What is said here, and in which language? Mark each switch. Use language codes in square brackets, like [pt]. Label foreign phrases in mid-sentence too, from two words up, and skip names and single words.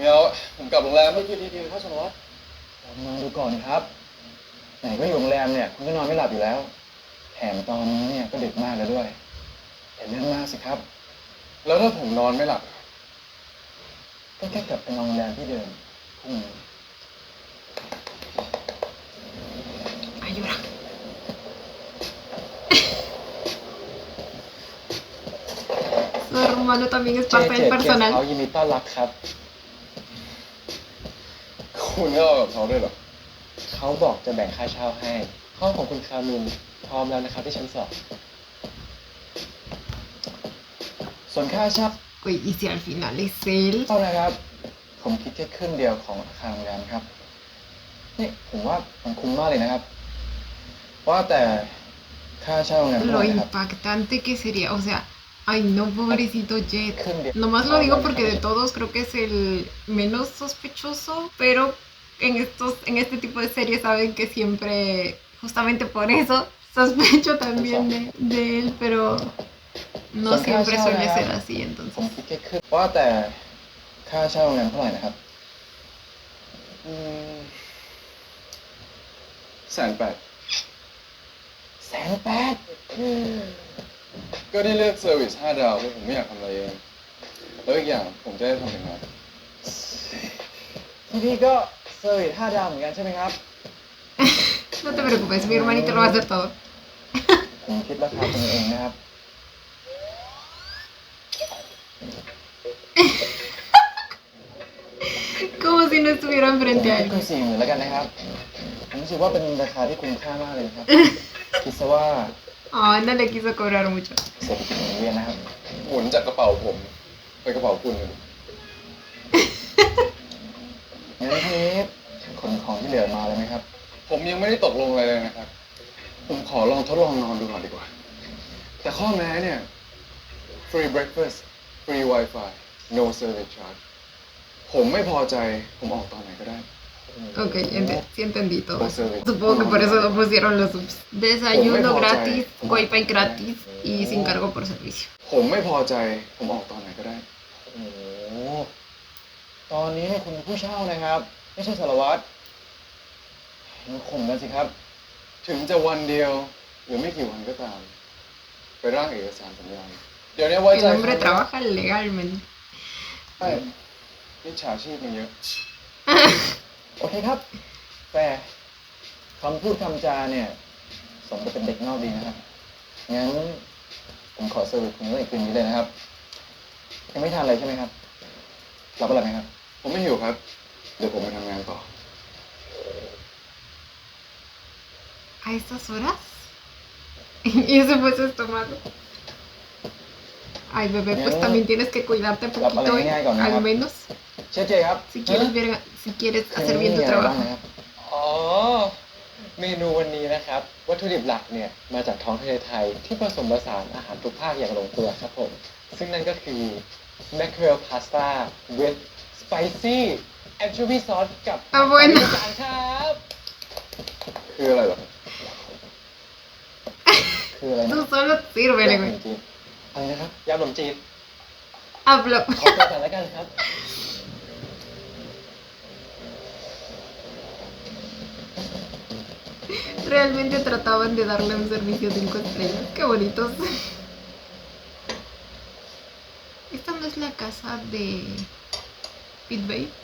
[th] ไม่เอาผมกลับโรงแรมไม่คิดดีๆครับสารวัตรลองนอนดูก่อนครับ ไหนก็อยู่โรงแรมเนี่ยคุณก็นอนไม่หลับอยู่แล้ว แถมตอนนี้เนี่ยก็ดึกมากแล้วด้วยอย่าเรื่องมากสิครับ แล้วถ้าผมนอนไม่หลับก็แค่กลับไปนอนโรงแรมที่เดิมพรุ่งนี้ [es] Ayuda. Su hermano también es เจ parte เจ del [th] เกียรติ [es] personal. [th] เขายินดีต้อนรับครับ คุณก็เอากับเขาด้วยเหรอ เขาบอกจะแบ่งค่าเช่าให้ ห้องของคุณคามินพร้อมแล้วนะครับที่ชั้น2 ส่วนค่าเช่า [es] Uy, y si al final es él. [th] นะครับ ผมคิดแค่ครึ่งเดียวของอาคารโรงแรมครับ นี่ผมว่ามันคุ้มมากเลยนะครับ ว่าแต่ค่าเช่าโรงแรมเท่า [es] Lo [th] ไหร่ครับ [es] impactante que sería, o sea, ay no, pobrecito Jet. Cambia. Nomás lo digo porque de todos creo que es el menos sospechoso, pero en este tipo de series saben que siempre, justamente por eso, sospecho también de él, pero no siempre suele ser así, [th] ผม [es] entonces. [th] คิดแค่ครึ่งว่าแต่ค่าเช่าโรงแรมเท่าไหร่นะครับ180,000 180,000ก็ที่เลือกเซอร์วิส5 ดาวเพราะผมไม่อยากทำอะไรเองแล้วอีกอย่างผมจะได้ทำยังไงที่นี่ก็เซอร์วิส5 ดาวเหมือนกันใช่ไหมครับ [es] No te preocupes, mi hermanito lo va a hacer todo. [th] ผมคิดราคาเป็นเองนะครับ [es] Como si no estuviera [th] ผม [es] enfrente [th] คิ [es] a [th] ด [es] él. [th] คุณ40,000แล้วกันนะครับ ผมรู้สึกว่าเป็นราคาที่คุ้มค่ามากเลยนะครับ คิดซะว่า [es] Ay, no le quiso cobrar mucho. [th] เศรษฐกิจหมุนเวียนนะครับ หมุนจากกระเป๋าผมไปกระเป๋าคุณงั้นทีนี้ขนของที่เหลือมาเลยไหมครับ ผมยังไม่ได้ตกลงอะไรเลยนะครับ ผมขอลองทดลองนอนดูก่อนดีกว่า แต่ข้อแม้เนี่ย [en] free breakfast free wifi no service charge [th] ผมไม่พอใจผมออกตอนไหนก็ได้ [es] Ok, sí entendí todo. Supongo que por eso no pusieron los subs. Desayuno gratis, wifi gratis y sin cargo por servicio. [th] ผมไม่พอใจผมออกตอนไหนก็ได้ โอ้โห ตอนนี้เนี่ยคุณเป็นผู้เช่านะครับ ไม่ใช่สารวัตรมันข่มกันสิครับ ถึงจะวันเดียว หรือไม่กี่วันก็ตาม ไปร่างเอกสารสัญญาเดี๋ยวนี้ไว้ [es] El [th] ใจ [es] hombre trabaja legalmente. [th] ใช่มิจฉาชีพมันเยอะ โอเคครับ แต่คำพูดคำจาเนี่ยสมกับเป็นเด็กนอกดีนะครับ งั้นผมขอเซอร์วิสคุณไว้อีกคืนนี้เลยนะครับ ยังไม่ทานอะไรใช่ไหมครับ รับอะไรไหมครับ ผมไม่หิวครับ เดี๋ยวผมไปทำงานต่อ [es] ¿A estas horas? Y ese fue su estómago. Ay, bebé, pues también tienes que cuidarte un poquito, al menos. [th] เชฟเจครับ [es] Si quieres hacer bien tu trabajo. [th] อ๋อ เมนูวันนี้นะครับ วัตถุดิบหลักเนี่ยมาจากท้องทะเลไทยที่ผสมผสานอาหารทุกภาคอย่างลงตัวครับผม ซึ่งนั่นก็คือ [en] mackerel pasta with spicy anchovy sauce [th] กับ [es] Ah, bueno. [th] ครับ คืออะไรเหรอ คืออะไรนะ [es] Tú solo sírvele, [th] ยำขน [es] güey. [th] มจีนอะไรนะครับยำขนมจีน [es] Hablo. [th] ขอตัวก่อนแล้วกันครับ [es] Realmente trataban de darle un servicio 5 estrellas. Qué bonitos. Esta no es la casa de Pete Bay.